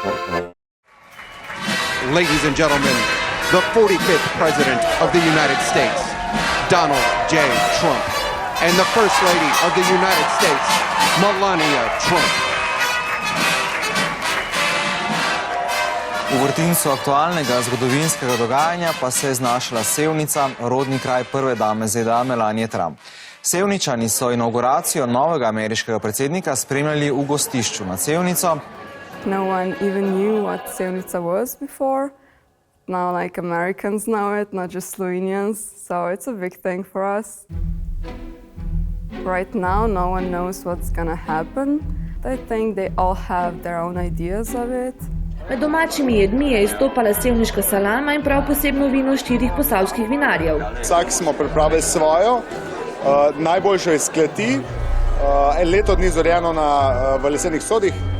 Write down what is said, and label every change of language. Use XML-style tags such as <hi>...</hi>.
<en>Ladies and gentlemen, the 45th President of the United States, Donald J. Trump, and the First Lady of the United States, Melania Trump.</en> <sl>V vrtincu aktualnega zgodovinskega dogajanja pa se je znašla Sevnica, rodni kraj prve dame ZDA Melanie Trump. Sevničani so inauguracijo novega ameriškega predsednika spremljali v gostišču nad Sevnico.</sl> <en>No one even knew what Sevnica was before. Now, like, Americans know it, not just Slovenians, so it's a big thing for us. Right now, no one knows what's gonna happen. I think they all have their own ideas of it.</en> <sl>Med domačimi jedmi je izstopala sevniška salama in prav posebno vino 4 posavskih vinarjev. Vsak smo pripravili svojo, najboljšo iz kleti, leto dni zorjeno v lesenih sodih.</sl>